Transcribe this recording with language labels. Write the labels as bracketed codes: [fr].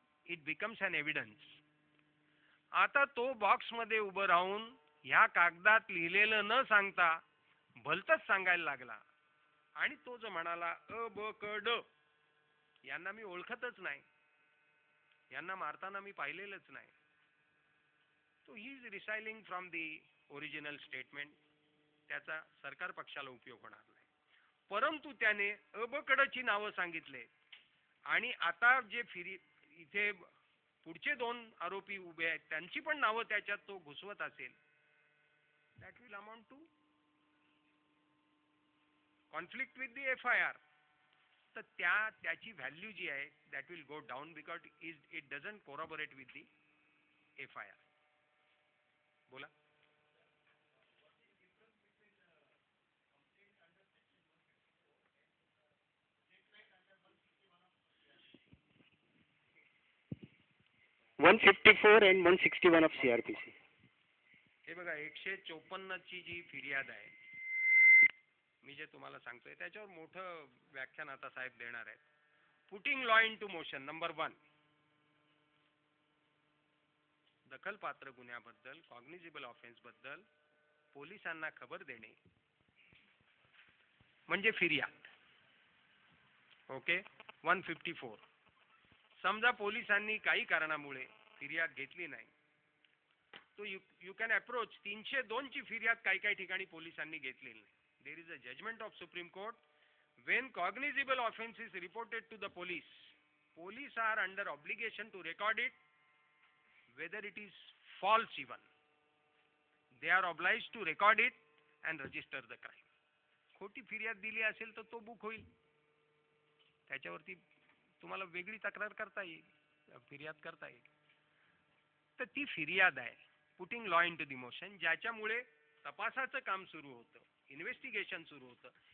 [en] It becomes an evidence. [mr] आता तो बॉक्समध्ये उभं राहून ह्या कागदात लिहिलेलं न सांगता भलतंच सांगायला लागला, आणि तो जो म्हणाला अ ब क ड, यांना मी ओळखतच नाही, यांना मारताना मी पाहिलेलंच नाही, [en] तो he is recycling from the original statement. [mr] त्याचा सरकार पक्षाला उपयोग होणार नाही. परंतु त्याने अबकडची नावं सांगितले आणि आता जे इथे पुढचे 2 आरोपी उभे आहेत त्यांची पण नावं त्याच्यात तो घुसवत असेल, [en] That will amount to conflict with the FIR. [mr] तर त्याची व्हॅल्यू जी आहे [en] That will go down because it doesn't corroborate with the FIR. [mr] बोला. [en] One 154 and 161 of CRPC. [mr] हे बघा 154 ची जी फिर्याद आहे, मी जे तुम्हाला सांगतोय त्याच्यावर मोठं व्याख्यान आता साहेब देणार आहेत. [en] Putting law into motion. [mr] Number 1, दखलपात्र गुन्ह्याबद्दल, cognizable offence बद्दल पोलिसांना खबर देणे म्हणजे फिर्याद. [en] Okay. 154. [mr] समजा पोलिसांनी काही कारणामुळे फिर्याद घेतली नाही, तो [en] You can approach. [mr] 302 ची फिर्याद काही ठिकाणी पोलिसांनी घेतलेली नाही. [en] There is a judgment of supreme court. when cognizable offense is reported to the police are under obligation to record it, whether it is false even. They are obliged to record it and register the crime. [mr] खोटी फिर्याद दिली असेल तर तो book होईल, त्याच्यावरती तुम्हाला वेगळी तक्रार करता येईल, फिर्याद करता येईल. तर ती फिर्याद आहे [en] putting law into the motion, [mr] ज्याच्यामुळे तपासाचं काम सुरू होतं, इन्व्हेस्टिगेशन सुरू होतं.